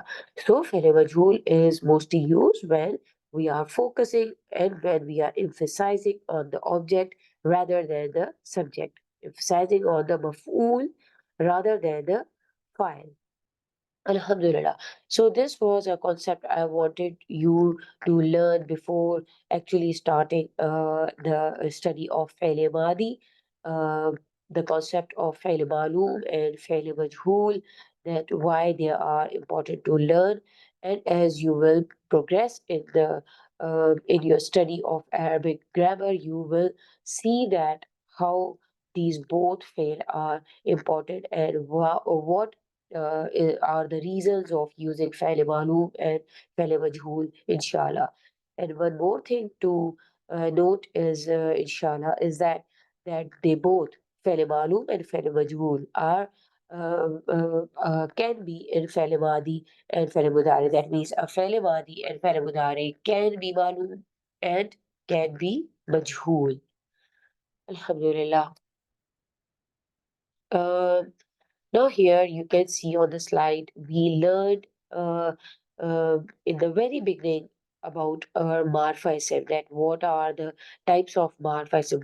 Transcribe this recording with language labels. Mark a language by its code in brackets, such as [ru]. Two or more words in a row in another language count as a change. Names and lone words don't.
[en] So [ar] فعل مجهول [en] is mostly used when we are focusing and when we are emphasizing on the object rather than the subject, emphasizing on the maf'ool rather than the file. Alhamdulillah. So this was a concept I wanted you to learn before actually starting the study of [ar] فعل ماضي. [en] the concept of [ar] فعل معلوم [en] and [ar] فعل مجهول, [en] that why they are important to learn. And as you will progress in your study of Arabic grammar, you will see that how these both fail are important, and what are the reasons of using [ar] فعل معلوم [en] and [ar] فعل مجهول, [en] inshallah. And one more thing to note is, inshallah, is that they both [ar] فعل معلوم [en] and [ar] فعل مجهول [en] are can be in [ar] فعل ماضي [en] and [ar] فعل مضارع. [en] That means a [ar] فعل ماضي [en] and [ar] فعل مضارع [en] can be معلوم and can be مجهول. Alhamdulillah. Uh, Now here you can see on the slide, we learned in the very beginning about our Marfa ism, that what are the types of Marfa ism.